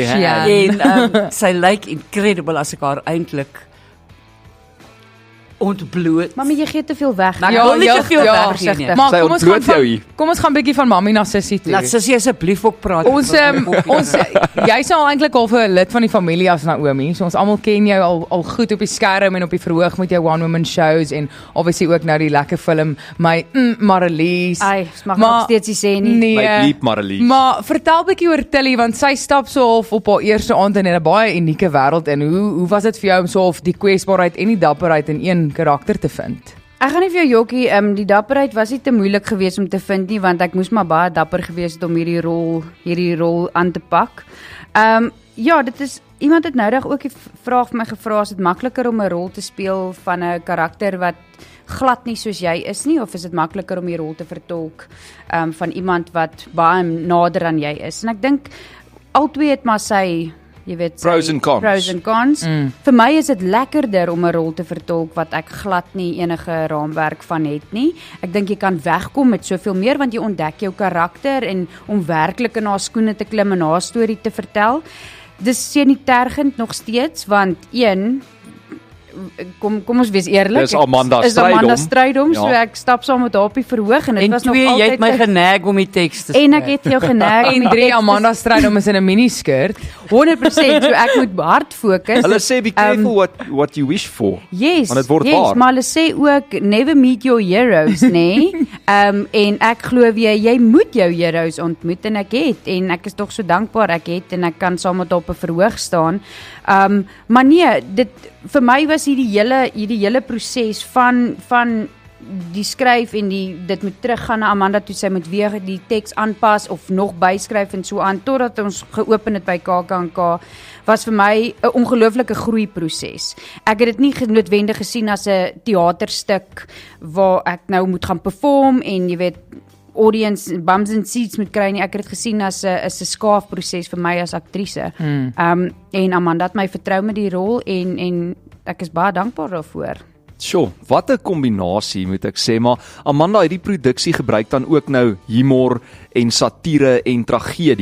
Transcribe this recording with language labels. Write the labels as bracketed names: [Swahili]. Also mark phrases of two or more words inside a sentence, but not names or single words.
[Afrikaans] En sy lyk incredible as ek haar eintlik ontbloot. Mami, jy gee te veel weg. Maar ek wil nie te veel weg gee nie. Maar Sy ontbloot jou hier. Kom ons gaan 'n bietjie van Mami na Sissie toe. Laat Sissie asseblief ook praat. Ons jy's al eintlik al 'n lid van die familie as Naomi. So ons almal ken jou al goed op die skerm en op die verhoog met jou [English] one woman shows [Afrikaans] en obviously ook nou die lekker film My Marlies. Ai, mag nog steeds nie sê nie. My lief Marlies. Maar vertel bietjie oor Tilly, want sy stap so half op haar eerste aand in 'n baie unieke wêreld en hoe was dit vir jou om so half die kwesbaarheid en die dapperheid in een karakter te vind? Ek gaan nie vir jou jokkie, die dapperheid was nie te moeilik geweest om te vind nie, want ek moes maar baie dapper geweest het om hierdie rol aan te pak. Ja, dit is iemand het noudag ook die vraag vir my gevra, is dit makliker om 'n rol te speel van 'n karakter wat glad nie soos jy is nie, of is dit makliker om die rol te vertolk van iemand wat baie nader aan jy is? En ek dink albei het maar sy, jy weet, [English] pros and cons. [Afrikaans] Vir my is dit lekkerder om 'n rol te vertolk wat ek glad nie enige raamwerk van het nie. Ek dink jy kan wegkom met soveel meer, want jy ontdek jou karakter en om werklik in haar skoene te klim en haar storie te vertel. Dis nie tergend nog steeds, want kom ons wees eerlik. Dis Amanda Strydom, so ek stap saam met haar op die verhoog en dit was nog altyd. Jy het my genag om die teks te skryf. En ek het jou genag en 3 Amanda Strydom is in 'n miniskirt. 100%, so ek moet hard fokus. Hulle sê [English] be careful what you wish for. [Afrikaans] Yes, want dit word waar. Maar hulle sê ook [English] never meet your heroes, [Afrikaans] nê? En ek glo jy moet jou heroes ontmoet en ek het, en ek is tog so dankbaar ek het en ek kan saam met haar op 'n verhoog staan. Maar nee, dit vir my was hierdie hele proses van die skryf en dit moet teruggaan na Amanda toe, sy moet weer die teks aanpas of nog byskryf en so aan totdat ons geopen het by KAK&K, was vir my 'n ongelooflike groeiproses. Ek het dit nie noodwendig gesien as 'n teaterstuk waar ek nou moet gaan perform en jy weet [English] audience bums and seats [Afrikaans] moet kry nie. Ek het dit gesien as 'n skaafproses vir my as aktrise. En Amanda het my vertrou met die rol en ek is baie dankbaar daarvoor. Sjoe, wat 'n kombinasie moet ek sê, maar Amanda, hierdie produksie gebruik dan ook nou humor en satire en tragedie.